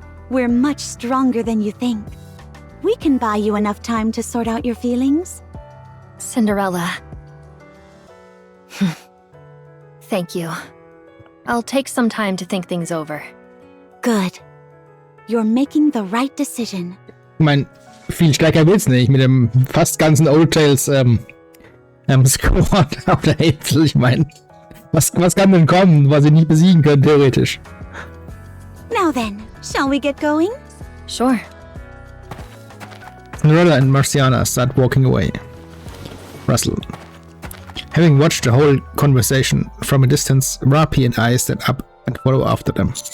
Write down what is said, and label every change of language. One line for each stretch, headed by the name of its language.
English: We're much stronger than you think. We can buy you enough time to sort out your feelings. Cinderella. Thank you. I'll take some time to think things over. Good. You're making the right decision.
German: Ich meine, viel stärker wird's nicht mit dem fast ganzen Old Tales Squad auf der Insel. Ich meine, was kann denn kommen, was sie nicht besiegen können, theoretisch?
English: Now then, shall we get going? Sure. Cinderella and Marciana start walking away. Russell. Having watched the whole conversation from a distance, Rapi and I stand up and follow after them.